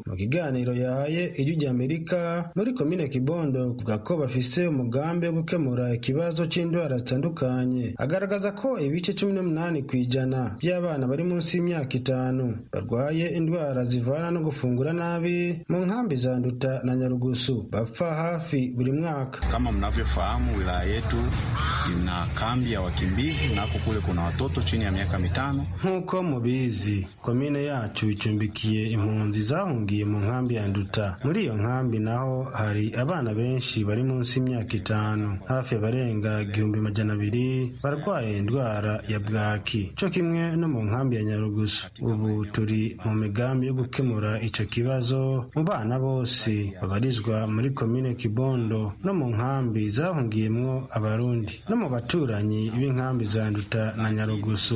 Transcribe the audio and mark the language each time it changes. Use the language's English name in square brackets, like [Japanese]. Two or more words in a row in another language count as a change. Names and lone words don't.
[Rundi] Mu kiganiro yahaye ijwi ry'Amerika muri komine Kibondo kuvuga ko bafise umugambi wo gukemura ikibazo c'indwara zitandukanye. Agaragaza ko ibice 18% by'abana bari munsi y'imyaka 5 barwaye indwara zivana no gufungura nabi mu nkambi za Nduta Nduta na Nyarugusu bapfa hafi buri mwaka. [Swahili] Kama mnavyofahamu, wilaya yetu ina kambi ya wakimbizi nako kule kuna watoto chini ya miaka 5. [Rundi] Nkuko mubizi, komine yacu icumbikiye impunzi zahungiye mu nkambi ya Nduta. Muri iyo nkambi naho hari abana benshi bari munsi y'imyaka 5, hafi barenga 1200 barwaye indwara ya bwaki. Cyo kimwe no mu nkambi ya Nyarugusu. Ubu turi mu migambi yo gukemura ico kibazo mu bana bose babarizwa muri komine Kibondo no mu nkambi zahungiyemwo abarundi no mu baturanyi b'inkambi za Nduta na Nyarugusu.